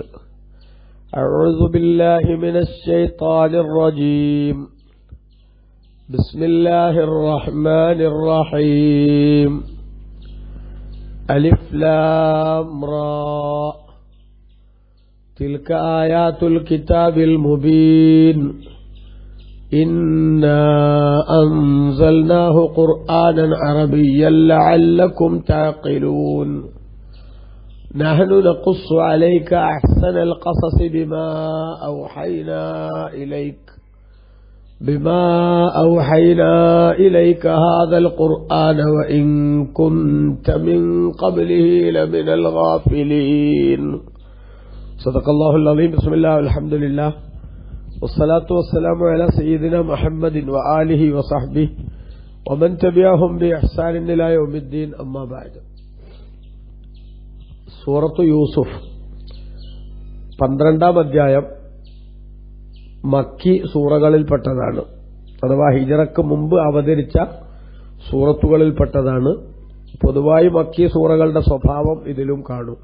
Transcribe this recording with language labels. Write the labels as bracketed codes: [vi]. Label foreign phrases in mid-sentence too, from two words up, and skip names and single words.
[ar] أعوذ بالله من الشيطان الرجيم. بسم الله الرحمن الرحيم. ألف لام را. تلك آيات الكتاب المبين. إنا أنزلناه قرآنا عربيا لعلكم تعقلون نحن نقص عليك أحسن القصص بما أوحينا إليك هذا القرآن وإن كنت من قبله لمن الغافلين. صدق الله العظيم. بسم الله والحمد لله والصلاة والسلام على سيدنا محمد وآله وصحبه ومن تبعهم بإحسان إلى يوم الدين. أما بعد. [ml] സൂറത്ത് യൂസുഫ് 12-ാം അധ്യായം മക്കി സൂറകളിൽപ്പെട്ടതാണ്, അഥവാ ഹിജറക്ക് മുമ്പ് അവതരിച്ച സൂറത്തുകളിൽപ്പെട്ടതാണ്. പൊതുവായി മക്കി സൂറകളുടെ സ്വഭാവം ഇതിലും കാണും.